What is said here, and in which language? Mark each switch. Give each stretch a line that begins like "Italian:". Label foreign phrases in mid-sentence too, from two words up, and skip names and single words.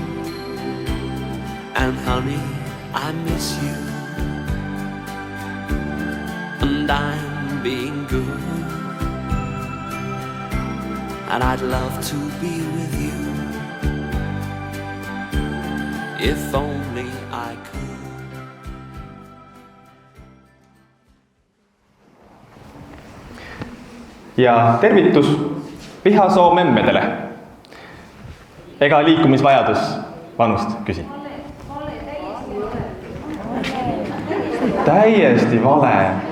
English: And honey, I miss you, and I'm being good, and I'd love to be with you if only I could.
Estonian: Ja tervitus Pihasoo memmedele. Ega liikumisvajadus vanust küsi. Täiesti vale.